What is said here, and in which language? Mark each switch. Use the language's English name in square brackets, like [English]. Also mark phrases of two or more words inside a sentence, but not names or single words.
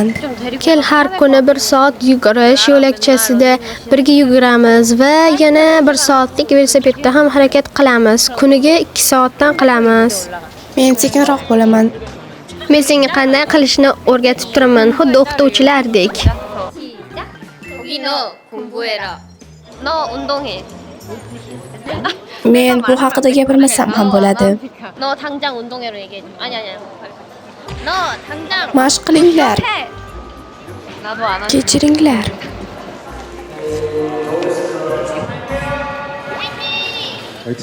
[Uzbek] Kel, har kuni 1 soat yugurish yo'lakchasida birga yuguramiz va yana 1 soatlik velosipedda ham harakat qilamiz. Kuniga 2 soatdan qilamiz. Men sekinroq bo'laman. Men senga qanday qilishni o'rgatib turaman, xuddi o'qituvchilardek. [Korean] 거기 너 공부해라. 너 운동해. [Uzbek] Men bu haqida gapirmasam ham bo'ladi. [Korean] 너 당장 운동해로 얘기해. 아니. 너 당장 [Uzbek] Mashq qilinglar. [Korean] 해. 나도 안 하지. [Uzbek] Kechiringlar. [Korean] 화이팅!